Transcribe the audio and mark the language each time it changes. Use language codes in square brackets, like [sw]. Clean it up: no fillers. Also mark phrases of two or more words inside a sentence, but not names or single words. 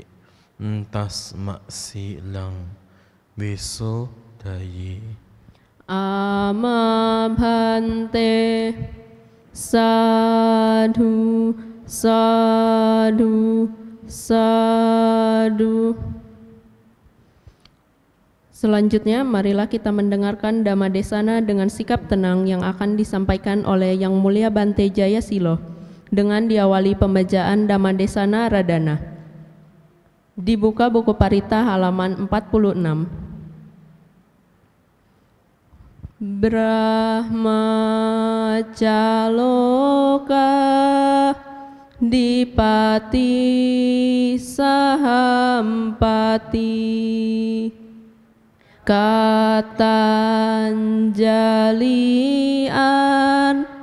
[pi] Tasma silang visuddhaye. Amabhante. Sadhu, sadhu, sadhu. [id] Selanjutnya, marilah kita mendengarkan Dhammadesana dengan sikap tenang yang akan disampaikan oleh Yang Mulia Bante Jayasilo dengan diawali pembacaan Dhammadesana Radana. Dibuka buku Parita halaman 46. [pi] Brahmacaloka dipati sahampati katanjalian